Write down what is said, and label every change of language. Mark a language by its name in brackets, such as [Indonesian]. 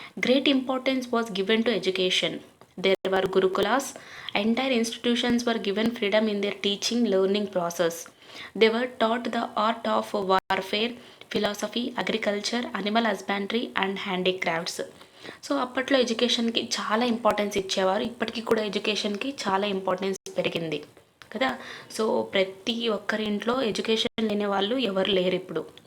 [English] Great importance was given to education. There were gurukulas. Entire institutions were given freedom in their teaching learning process. They were taught the art of warfare, philosophy, agriculture, animal husbandry and handicrafts. [Telugu] So అప్పట్లో ఎడ్యుకేషన్కి చాలా importance ఇచ్చేవారు. ఇప్పటికీ కూడా ఎడ్యుకేషన్కి చాలా importance పెరిగింది కదా. సో ప్రతి ఒక్కరి ఇంట్లో ఎడ్యుకేషన్ లేని వాళ్ళు ఎవరు లేరు ఇప్పుడు.